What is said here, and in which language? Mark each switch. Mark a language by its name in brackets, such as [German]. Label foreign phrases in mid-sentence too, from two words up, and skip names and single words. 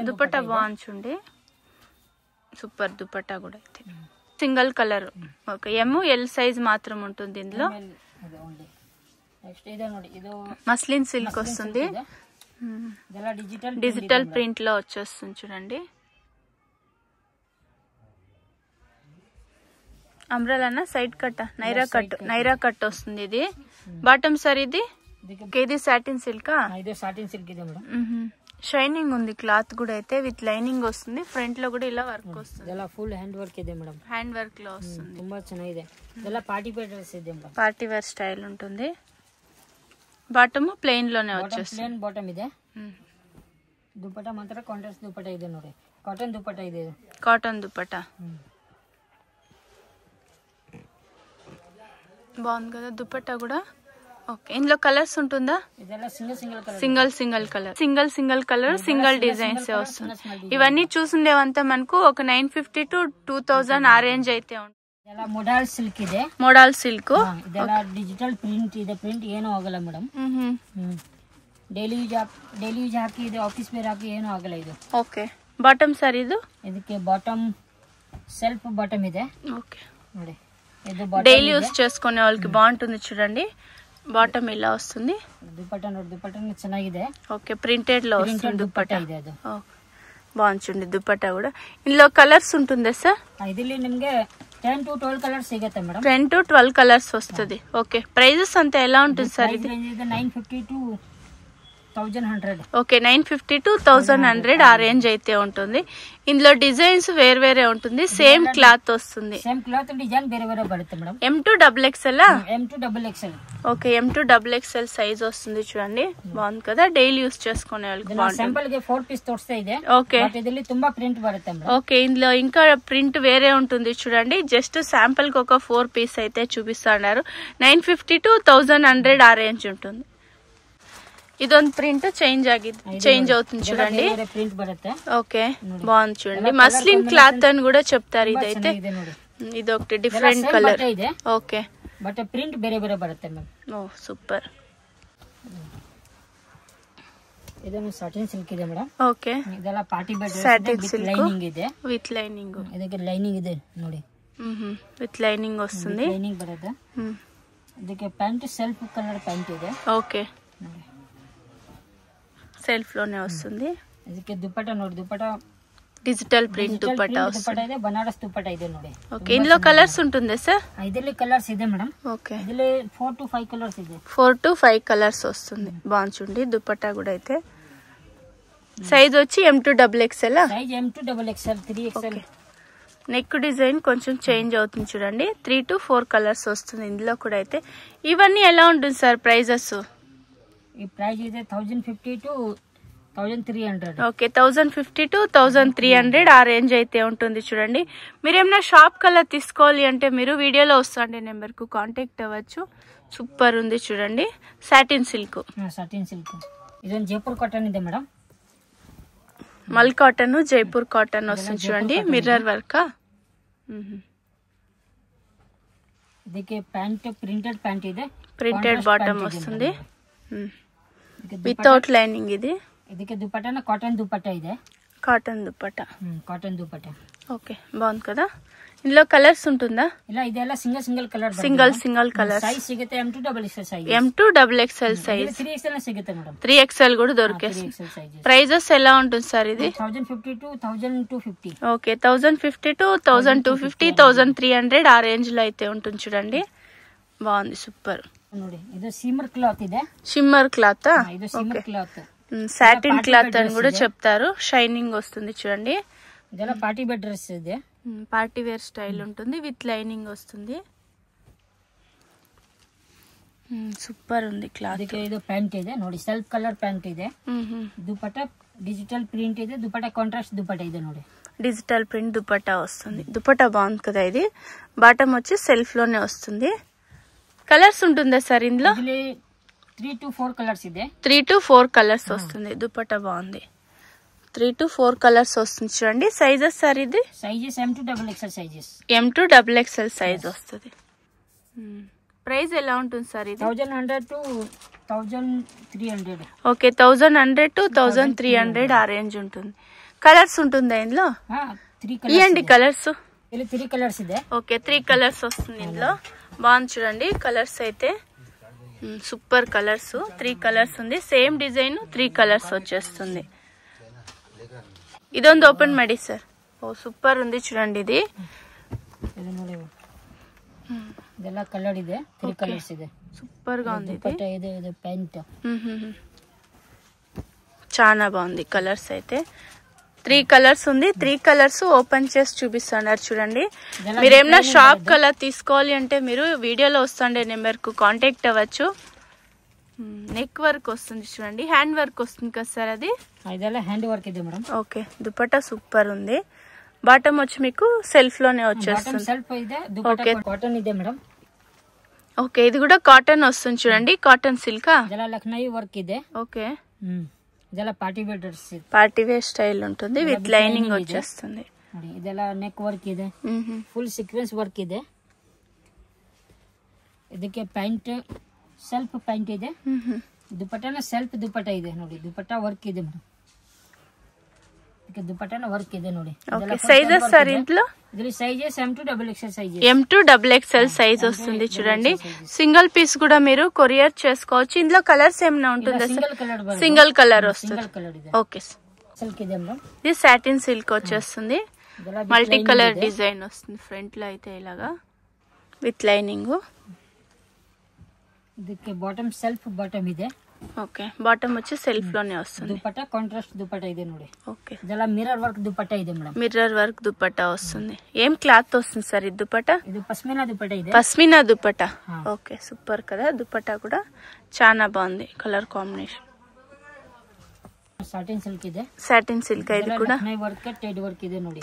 [Telugu] దుపట్టా బాగుంది సూపర్ దుపట్టా కూడా అయితే [English] single colour okay M-L size [Telugu] మాత్రం ఉంటుంది ఇందులో [Kannada] నెక్స్ట్ ಇದೆ ನೋಡಿ ಇದು [English] muslin silk [Telugu] వస్తుంది [Kannada] ಇದೆಲ್ಲ [English] digital print [Telugu] లో వచ్చేస్తుంది చూడండి అంబ్రెలానా [English] side cut Naira cut [Telugu] వస్తుంది ఇది [English] bottom sir [Telugu] ఇది [English] satin silk [Kannada] ಇದು [English] satin silk [Kannada] ಇದೆ ಮೇಡಂ [Telugu] షైనింగ్ ఉంది క్లాత్ కూడా అయితే [English] with lining [Telugu] వస్తుంది ఫ్రంట్ లో కూడా ఇలా వర్క్ వస్తుంది [Kannada] ಇದೆಲ್ಲ [English] full hand work [Kannada] ಇದೆ ಮೇಡಂ [English] hand work [Telugu] లో వస్తుంది [Kannada] ತುಂಬಾ ಚೆನ್ನಾಗಿದೆ ಇದೆಲ್ಲ [English] party wear dress [Kannada] ಇದೆ ಮೇಡಂ [English] party wear style [Telugu] ఉంటుంది [English] bottom plain [Telugu] లోనే వచ్చేస్తుంది [English] plain bottom [Kannada] ಇದೆ ದುಪಟ್ಟಾ ಮಾತ್ರ ಕಾಂಟ್ರಾಸ್ಟ್ ದುಪಟ್ಟಾ ಇದೆ ನೋಡಿ ಕಾಟನ್ ದುಪಟ್ಟಾ ಇದೆ [Telugu] కాటన్ దుపట్టా బాగుంది కదా దుపట్టా కూడా ఓకే, ఇందులో కలర్స్ ఉంటుందా? [Kannada] ಇದೆಲ್ಲ [English] single colour, single colour, single designs [Telugu] వస్తుంది. ఇవన్నీ చూసిండేవంతా మనకు ఒక 950 to 2000 ఆ రేంజ్ అయితే ఉంటుంది. [Kannada] ಇದೆಲ್ಲ [English] modal silk [Kannada] ಇದೆ, [English] modal silk. [Kannada] ಇದೆಲ್ಲ [English] digital print [Kannada] ಇದೆ. ಪ್ರಿಂಟ್ ಏನೂ ಆಗಲ್ಲ ಮೇಡಮ್. [English] daily use [Kannada] ಹಾಕಿ ಇದೆ, [English] office wear [Kannada] ಹಾಕಿ ಏನೂ ಆಗಲ್ಲ ಇದು. ಓಕೆ, [English] bottom sir [Kannada] ಇದು? ಇದಕ್ಕೆ [English] bottom self bottom [Kannada] ಇದೆ. [Telugu] ఓకే, [Kannada] ನೋಡಿ ಇದು [English] daily use [Telugu] చేసుకునే వాళ్ళకి బాగుంటుంది చూడండి. బాటమ్ ఇలా వస్తుంది. [Kannada] దుపట్టా ನೋಡಿ, దుపట్టా ಚೆನ್ನಾಗಿದೆ. [Telugu] ఓకే, ప్రింటెడ్ లో వస్తుంది దుపట్టా. [Kannada] ಇದೆ ಅದು [Telugu] బాగుంది చూడండి దుపట్టా కూడా. ఇందులో కలర్స్ ఉంటుందా సార్? [Kannada] ಇದಿಲೋ ನಿಮಗೆ 10 to 12 ಕಲರ್ಸ್ ಸಿಗುತ್ತೆ ಮೇಡಂ. [Telugu] 10 to 12 కలర్స్ వస్తుంది. ఓకే, ప్రైజెస్ అంతా ఎలా ఉంటుంది సార్? ఇది 950 to 1100. ఓకే, 950 to 1100 ఆ రేంజ్ అయితే ఉంటుంది. ఇందులో డిజైన్స్ వేరే ఉంటుంది. సేమ్ క్లాత్ వస్తుంది. [English] same cloth, [Kannada] ಡಿಸೈನ್ ವೇರೆ ಬರುತ್ತೆ ಮೇಡಂ. [Telugu] M2 XXL. M2 XXL. ఓకే, M2 XXL సైజ్ వస్తుంది చూడండి. బాగుంది కదా, [English] daily use [Telugu] చేసుకునే వాళ్ళకి బాగుంటుంది. [Kannada] ಸಿಂಪಲ್ ಗಾ 4 ಪೀಸ್ ತೋಸ್ತಾ ಇದೆ. [Telugu] ఓకే, [Kannada] ಇದರಲ್ಲಿ ತುಂಬಾ ಪ್ರಿಂಟ್ ಬರುತ್ತೆ ಮೇಡಂ. [Telugu] ఓకే, ఇందులో ఇంకా ప్రింట్ వేరే ఉంటుంది చూడండి. [English] just sample [Telugu] కి ఒక 4 పీస్ అయితే చూపిస్తున్నారు. 950 to 1100 ఆ రేంజ్ ఉంటుంది. ಇದೊಂದು [English] print change [Telugu] అవుతుంది చూడండి. [Kannada] ಪ್ರಿಂಟ್ ಬರುತ್ತೆ. [Telugu] ఓకే, బాగుంది చూడండి. [English] muslin cloth [Telugu] అని కూడా చెప్తారు. ఇదైతే ఇది ఒకటి [English] different colour. [Telugu] ఓకే, [English] but print [Kannada] ಬೇರೆ ಬರುತ್ತೆ మ్యామ్. [Telugu] ఓ సూపర్. [Kannada] ಇದನ್ನು [English] satin silk [Kannada] ಇದೆ ಮೇಡಂ. ಓಕೆ, ಇದೆಲ್ಲ [English] party wear satin silk [Kannada] ಲೈನಿಂಗ್ ಇದೆ. [English] with lining. [Kannada] ಇದಕ್ಕೆ ಲೈನಿಂಗ್ ಇದೆ ನೋಡಿ. [English] with lining [Telugu] వస్తుంది. [Kannada] ಲೈನಿಂಗ್ ಬರುತ್ತೆ. ಇದಕ್ಕೆ ಪ್ಯಾಂಟ್ [English] self colour pant [Kannada] ಇದೆ. [Telugu] ఓకే, సెల్ఫ్ లోనే వస్తుంది. [Kannada] ಇದಕ್ಕೆ ದುಪಟ್ಟಾ ನೋಡಿ, ದುಪಟ್ಟಾ [English] digital print [Telugu] దుపట్టా [Kannada] ಇದೆ. బనారస్ దుపట్టా ಇದೆ ನೋಡಿ. [Telugu] ఓకే, ఇందులో కలర్స్ ఉంటుందా సార్? [Kannada] ಇದರಲ್ಲಿ కలర్స్ ಇದೆ మేడం. [Telugu] ఓకే, [Kannada] ಇದರಲ್ಲಿ 4 to 5 కలర్స్ ಇದೆ. [Telugu] 4 to 5 కలర్స్ వస్తుంది. బాగుంది చూడండి దుపట్టా కూడా. అయితే సైజ్ వచ్చి M2 XXL. సైజ్ M2 XXL 3XL. [English] neck design [Telugu] కొంచెం చేంజ్ అవుతుంది చూడండి. 3 to 4 కలర్స్ వస్తుంది ఇందులో కూడా. అయితే ఇవన్నీ ఎలా ఉంటుంది సార్ ప్రైజెస్? [Kannada] ఈ ప్రైస్ ಇದೆ 1050 to 1300. [Telugu] ఓకే, 1050 to 1300 ఆ రేంజ్ అయితే ఉంటుంది చూడండి. మీరు ఏమైనా షాప్ కలర్ తీసుకోవాలి అంటే మీరు వీడియోలో వస్తుండే నెంబర్ కు కాంటాక్ట్ అవ్వచ్చు. సూపర్ ఉంది చూడండి. [English] satin silk. [Kannada] ಇದೊಂದು ಜೈಪುರ್ ಕಾಟನ್ ಇದೆ ಮೇಡಮ್. [English] mul cotton, [Telugu] జైపూర్ కాటన్ వస్తుంది చూడండి. [English] mirror work. [Kannada] ಇದಕ್ಕೆ ಪ್ಯಾಂಟ್ [English] printed pant [Kannada] ಇದೆ. [English] printed bottom [Telugu] వస్తుంది [English] without lining. [Telugu] ఇది [Kannada] ಇದಕ್ಕೆ ದುಪಟ್ಟಾನ ಕಾಟನ್ ದುಪಟ್ಟಾ ಇದೆ. [Telugu] కాటన్ దుపట్టా. కాటన్ దుపట్టా. ఓకే, బాగుంది కదా. ఇందులో కలర్స్ ఉంటుందా? [Kannada] ಇಲ್ಲ, ಇದೆಲ್ಲ [English] single colour. single colour. [Kannada] ಸೈಜ್ ಸಿಗುತ್ತೆ [English] M2 XXL size. M2 XXL size. [Kannada] 3XL ಸಿಗುತ್ತೆ ಮೇಡಂ. [Telugu] 3XL కూడా దొరికేస్తుంది. ప్రైజెస్ ఎలా ఉంటుంది సార్ ఇది? 1050 to 1250. ఓకే, 1050 to 1250, 1300 ఆ రేంజ్ లో అయితే ఉంటుంది చూడండి. బాగుంది, సూపర్. [Kannada] ನೋಡಿ, ಇದು [English] shimmer cloth [Kannada] ಇದೆ. [English] shimmer cloth. [Kannada] ಇದು [English] shimmer cloth. satin cloth [Telugu] అని కూడా చెప్తారు. షైనింగ్ వస్తుంది చూడండి. [Kannada] ಇದೆಲ್ಲ [English] party wear dress [Kannada] ಇದೆ. [English] party wear style [Telugu] ఉంటుంది. [English] with lining [Telugu] వస్తుంది. సూపర్ ఉంది క్లాత్. [Kannada] ಇದು ಪ್ಯಾಂಟ್ ಇದೆ ನೋಡಿ, [English] self colour pant [Kannada] ಇದೆ. ದುಪಟ್ಟಾ [English] digital print [Kannada] ಇದೆ. దుపట్టా కాంట్రాస్ట్ దుపట్టా ಇದೆ ನೋಡಿ. [English] digital print [Telugu] దుపట్టా వస్తుంది. దుపట్టా బాగుంది కదా. ఇది బాటమ్ వచ్చి సెల్ఫ్ లోనే వస్తుంది. కలర్స్ ఉంటుందా సార్ ఇందులో? [Kannada] 3 to 4 కలర్స్ ಇದೆ. [Telugu] 3 to 4 కలర్స్ వస్తుంది. దుపట్టా బాగుంది. 3 to 4 కలర్స్ వస్తుంది చూడండి. సైజెస్ సార్ ఇది? [English] sizes M2 XXL sizes. M2 XXL size [Telugu] వస్తుంది. ప్రైస్ ఎలా ఉంటుంది సార్ ఇది? 1100 to 1300. ఓకే, 1100 to 1300 ఆ రేంజ్ ఉంటుంది. కలర్స్ ఉంటుందా ఇందులో? 3 ఇవ్వండి కలర్స్. [Kannada] ಇಲ್ಲಿ 3 కలర్స్ ಇದೆ. [Telugu] ఓకే, 3 కలర్స్ వస్తుంది ఇందులో. బాగుంది చూడండి కలర్స్ అయితే. [English] super colours. [Telugu] 3 కలర్స్ ఉంది. [English] same design [Telugu] 3 కలర్స్ వచ్చేస్తుంది. [Kannada] ಇದೊಂದು ಓಪನ್ ಮಾಡಿ ಸರ್. [Telugu] ಓ ಸೂಪರ್ ఉంది చూడండి. ఇది [Kannada] ಇದೆಲ್ಲ ಕಲರ್ ಇದೆ. 3 కలర్స్ ಇದೆ. [Telugu] సూపర్ గా ఉంది. ఇది ప్యాంట్. చాలా బాగుంది కలర్స్ అయితే. 3 కలర్స్ ఉంది. 3 కలర్స్ ఓపెన్ చేసి చూపిస్తున్నారు చూడండి. మీరేమన్నా షాప్ కలర్ తీసుకోవాలి అంటే మీరు వీడియోలో వస్తుండే నెంబర్ కు కాంటాక్ట్ అవ్వచ్చు. [English] neck work [Telugu] వస్తుంది చూడండి. [English] hand work [Telugu] వస్తుంది కదా సార్ అది? [Kannada] ಇದೆಲ್ಲ [English] hand work [Kannada] ಇದೆ మేడం. [Telugu] ఓకే, దుపట్టా సూపర్ ఉంది. బాటమ్ వచ్చి మీకు సెల్ఫ్ లోనే వచ్చేస్తుంది. [Kannada] సెల్ఫ్ ಇದೆ. దుపట్టా కాటన్ ಇದೆ మేడం. [Telugu] ఓకే ఇది కూడా కాటన్ వస్తుంది చూడండి [English] cotton silk [Kannada] ಇದೆಲ್ಲ ಲಕ್ನೋವಿ ವರ್ಕ್ ಇದೆ [Telugu] ఓకే [Kannada] ಇದೆಲ್ಲ [English] party wear dress party wear style [Telugu] ఉంటుంది [English] with lining [Telugu] వచ్చేస్తుంది [Kannada] ನೋಡಿ ಇದೆಲ್ಲ [English] neck work [Kannada] ಇದೆ [English] full sequence work [Kannada] ಇದೆ ಇದಕ್ಕೆ [English] pant self pant [Kannada] ಇದೆ ದುಪಟ್ಟಾನ ಸೆಲ್ಫ್ ದುಪಟ್ಟ ಇದೆ ನೋಡಿ ದುಪಟ್ಟ ವರ್ಕ್ ಇದೆ ಮೇಡಮ್ ಇದಕ್ಕೆ ದುಪಟ್ಟಾನ ವರ್ಕ್ ಇದೆ ನೋಡಿ [Telugu] ఓకే సైజెస్ సార్ ఇంట్లో [Kannada] ಇದರಲ್ಲಿ [English] sizes M2XXL size M2XXL size [Telugu] వస్తుంది చూడండి [English] single piece [Telugu] కూడా మీరు కొరియర్ చేసుకోవచ్చు ఇందులో కలర్స్ ఏమైనా ఉంటుందా [English] single colour [Telugu] వస్తుంది ఓకే [Kannada] సిల్క్ ಇದೆ మేడం [Telugu] ఇది [English] satin silk [Telugu] వచ్చేస్తుంది [English] multi colour design [Telugu] వస్తుంది ఫ్రంట్ లో అయితే ఇలాగా [English] with lining [Kannada] ಇದಕ್ಕೆ ಬಾಟಮ್ [English] self bottom [Kannada] ಇದೆ [Telugu] ఓకే బాటమ్ వచ్చి సెల్ఫ్ లోనే వస్తుంది [Kannada] దుపట్టా కాంట్రాస్ట్ దుపట్టా ಇದೆ ನೋಡಿ [Telugu] ఓకే [Kannada] ಇದೆಲ್ಲ [English] mirror work [Kannada] ದುಪಟ್ಟಾ ಇದೆ ಮೇಡಂ [English] mirror work [Telugu] దుపట్టా వస్తుంది ఏం క్లాత్ వస్తుంది సార్ ఈ దుపట్టా [Kannada] ఇది పస్మినా దుపట్టా ಇದೆ [Telugu] పస్మినా దుపట్టా ఓకే సూపర్ కదా దుపట్టా కూడా చాలా బాగుంది [English] colour combination satin silk [Kannada] ಇದೆ [Telugu] సాటిన్ సిల్క్ ఇది కూడా [Kannada] లక్నోవి [English] work thread work [Kannada] ಇದೆ ನೋಡಿ